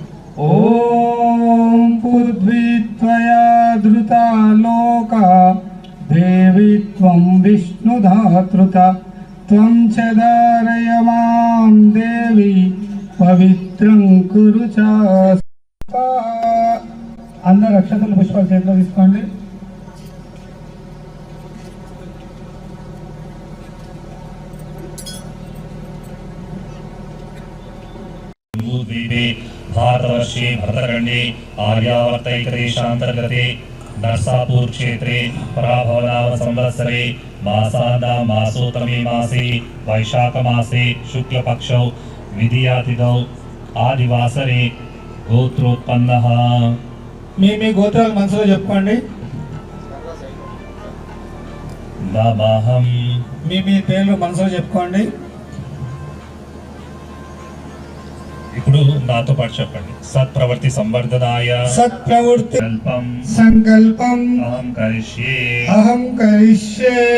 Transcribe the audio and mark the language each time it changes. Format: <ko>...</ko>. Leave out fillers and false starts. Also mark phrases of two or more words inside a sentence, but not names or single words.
<sa>ఓం పృథ్వీ త్వయా ధృత లోక దేవి త్వం విష్ణుధాతృత త్వం చ ధారయ మాం దేవి పవిత్రం కురు చ.</sa> <te>అందరు అక్షతలు పుష్పాలు చేతిలో తీసుకోండి.</te> <sa>भारतवर्षे भरतखंडे आर्यावर्तैकदेशान्तर्गते नरसापुर क्षेत्रे पराभवनाम संवत्सरे मासानां मासोत्तमे मासे वैशाख मासे शुक्लपक्षौ विधियातिथौ आदिवासरे गोत्रोत्पन्नः.</sa> <te>మీ గోత్రాలు మనసులో చెప్పుకోండి. నమః. మీ పేర్లు మనసులో చెప్పుకోండి. ఇప్పుడు నాతో పాటు చెప్పండి.</te> <sa>సత్ప్రవృత్తి సంవర్ధనాయ సత్ప్రవృత్తి సంకల్పం అహం కరిష్యే.</sa>